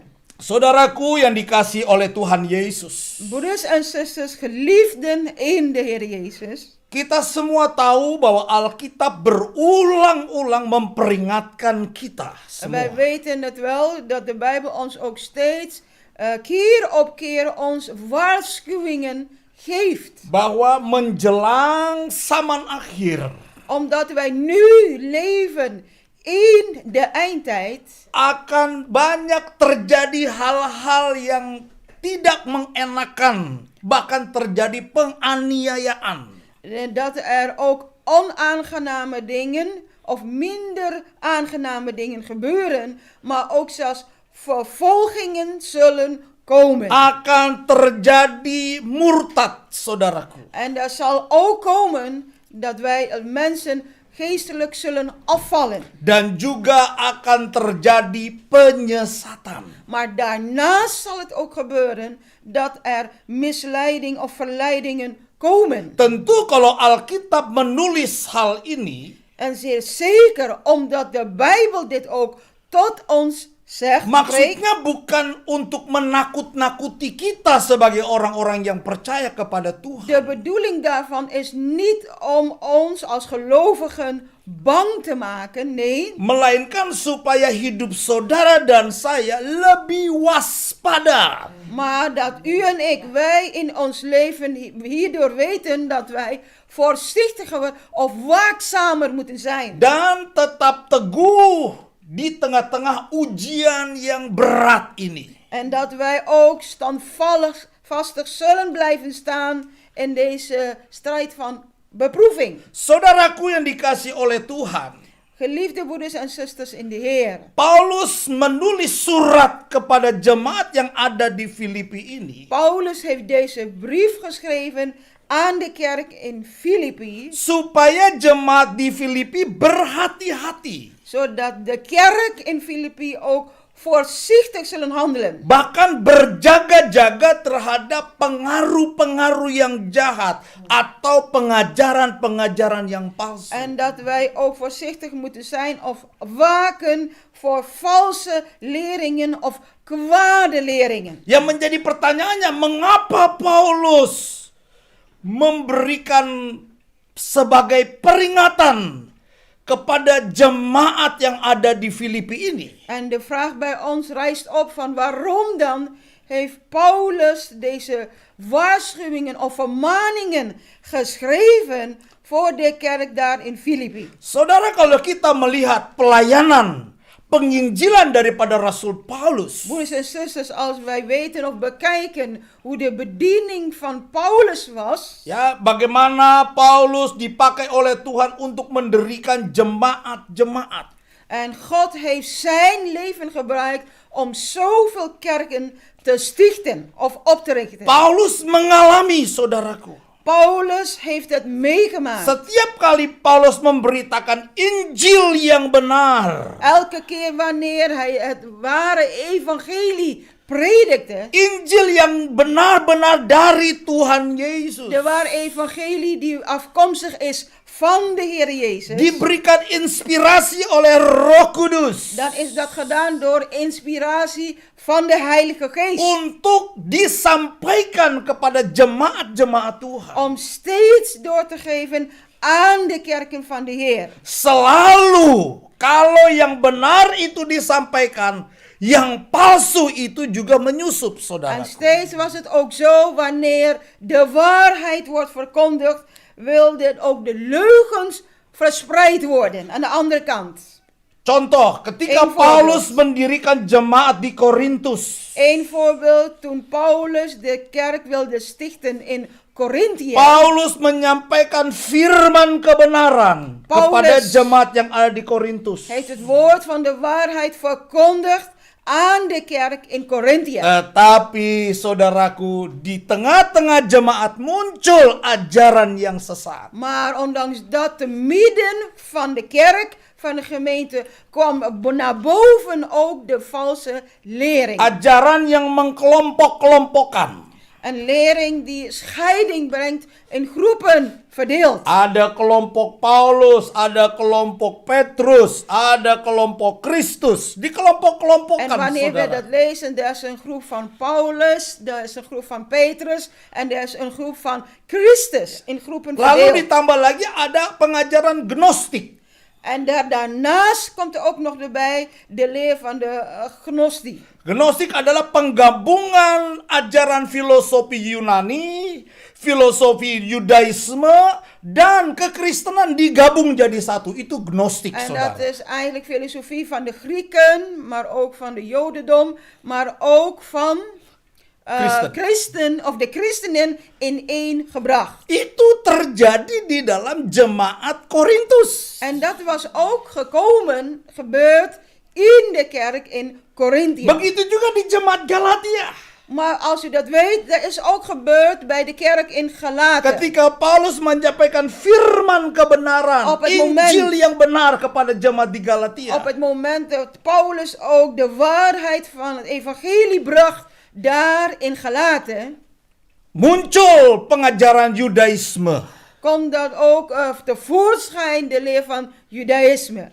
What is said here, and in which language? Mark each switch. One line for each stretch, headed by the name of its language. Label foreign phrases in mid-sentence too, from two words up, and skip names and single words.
Indonesian: Saudaraku yang dikasihi oleh Tuhan Yesus,
Dutch: Broeders en zusters, geliefden in de Heer Jezus.
Indonesian: kita semua tahu bahwa Alkitab berulang-ulang memperingatkan kita
Dutch: Wij
Indonesian: semua.
Dutch: weten het wel dat de Bijbel ons ook steeds keer op keer ons waarschuwingen geeft.
Indonesian: Bahwa menjelang zaman akhir
Dutch: Omdat wij nu leven in de eindtijd.
Indonesian: akan banyak terjadi hal-hal yang tidak mengenakan, bahkan terjadi penganiayaan.
Dutch: Dat er ook onaangename dingen of minder aangename dingen gebeuren. Maar ook zelfs vervolgingen zullen komen.
Indonesian: Akan terjadi murtad, saudaraku.
Dutch: En er zal ook komen dat wij mensen geestelijk zullen afvallen.
Indonesian: Dan juga akan terjadi penyesatan.
Dutch: Maar daarnaast zal het ook gebeuren dat er misleiding of verleidingen komen.
Indonesian: Tentu kalau Alkitab menulis hal ini,
Dutch: En zeer zeker omdat de Bijbel dit ook tot ons zegt. spreekt.
Indonesian: maksudnya bukan untuk menakut-nakuti kita sebagai orang-orang yang percaya kepada Tuhan.
Dutch: De bedoeling daarvan is niet om ons als gelovigen bang te maken. Nee.
Indonesian: Melainkan supaya hidup saudara dan saya lebih waspada.
Dutch: Maar dat u en ik, wij in ons leven hierdoor weten dat wij voorzichtiger of waakzamer moeten zijn.
Indonesian: Dan tetap teguh di tengah-tengah ujian yang berat ini.
Dutch: En dat wij ook standvastig zullen blijven staan in deze strijd van beproeving.
Indonesian: Saudaraku yang dikasihi oleh Tuhan,
Dutch: Geliefde broeders en zusters in de Heer.
Indonesian: Paulus menulis surat kepada jemaat yang ada di Filipi ini
Dutch: Paulus heeft deze brief geschreven aan de kerk in Filippi,
Indonesian: supaya jemaat di Filipi berhati-hati.
Dutch: zodat de kerk in Filippi ook voorzichtig zullen handelen.
Indonesian: Bahkan berjaga-jaga terhadap pengaruh-pengaruh yang jahat atau pengajaran-pengajaran yang palsu.
Dutch: En dat wij ook voorzichtig moeten zijn of waken voor valse leringen of kwade leringen.
Indonesian: Yang menjadi pertanyaannya, mengapa Paulus memberikan sebagai peringatan kepada jemaat yang ada di Filipi ini?
Dutch: En de vraag bij ons rijst op van waarom dan heeft Paulus deze waarschuwingen of vermaningen geschreven voor de kerk daar in Filippi.
Indonesian: Saudara, kalau kita melihat pelayanan penginjilan daripada Rasul Paulus,
Dutch: Broeders en zusters, als wij weten of bekijken hoe de bediening van Paulus was,
Indonesian: ya, bagaimana Paulus dipakai oleh Tuhan untuk mendirikan jemaat-jemaat.
Dutch: en God heeft zijn leven gebruikt om zoveel kerken te stichten of op te richten.
Indonesian: Paulus mengalami, saudaraku,
Dutch: Paulus heeft het meegemaakt.
Indonesian: Setiap kali Paulus memberitakan Injil yang benar,
Dutch: Elke keer wanneer hij het ware evangelie predikte,
Indonesian: Injil yang benar-benar dari Tuhan Yesus,
Dutch: de ware evangelie die afkomstig is van de Heer Jezus,
Indonesian: diberikan inspirasi oleh Roh Kudus
Dutch: dan is dat gedaan door inspiratie van de Heilige Geest.
Indonesian: untuk disampaikan kepada jemaat-jemaat Tuhan.
Dutch: Om steeds door te geven aan de kerken van de Heer.
Indonesian: Selalu kalau yang benar itu disampaikan, yang palsu itu juga menyusup,
Dutch: En
Indonesian: saudara.
Dutch: steeds was het ook zo, wanneer de waarheid wordt verkondigd, wilden ook de leugens verspreid worden aan de andere kant.
Indonesian: Contoh, ketika
Dutch: Een voorbeeld.
Indonesian: Paulus mendirikan jemaat di Korintus,
Dutch: Een voorbeeld, toen Paulus de kerk wilde stichten in Korintië,
Indonesian: Paulus menyampaikan firman kebenaran Paulus kepada jemaat yang ada di Korintus.
Dutch: heeft het woord van de waarheid verkondigd aan de kerk in Korintië.
Indonesian: Tetapi saudaraku, di tengah-tengah jemaat muncul ajaran yang sesat.
Dutch: Maar ondanks dat, te midden van de kerk, van de gemeente, kwam naar boven ook de valse lering.
Indonesian: Ajaran yang mengkelompok-kelompokkan.
Dutch: Een lering die scheiding brengt, in groepen verdeelt.
Indonesian: Ada kelompok Paulus, ada kelompok Petrus, ada kelompok Kristus.
Dutch: En
Indonesian: Dikelompok-kelompokkan,
Dutch: wanneer we
Indonesian: saudara.
Dutch: dat lezen, er is een groep van Paulus, er is een groep van Petrus en er is een groep van Christus in groepen
Indonesian: Lalu
Dutch: verdeeld.
Indonesian: ditambah lagi ada pengajaran gnostik.
Dutch: En daarnaast komt er ook nog erbij de leer van de gnostie.
Indonesian: Gnostik adalah penggabungan ajaran filosofi Yunani, filosofi Yudaisme, dan kekristenan digabung jadi satu. Itu gnostik,
Dutch: En
Indonesian: saudara.
Dutch: dat is eigenlijk filosofie van de Grieken, maar ook van de Jodendom, maar ook van de christenen in één gebracht.
Indonesian: Itu terjadi di dalam jemaat Korintus.
Dutch: En dat was ook gebeurd in de kerk in Korintië.
Indonesian: Begitu juga di jemaat Galatia.
Dutch: Maar als u dat weet, dat is ook gebeurd bij de kerk in Galaten.
Indonesian: Ketika Paulus menyampaikan firman kebenaran,
Dutch: Op het moment-
Indonesian: Injil yang benar kepada jemaat di Galatia.
Dutch: Op het moment dat Paulus ook de waarheid van het evangelie bracht daar in Galaten,
Indonesian: Muncul pengajaran Yudaisme
Dutch: komt dat ook tevoorschijn de leer van Judaïsme.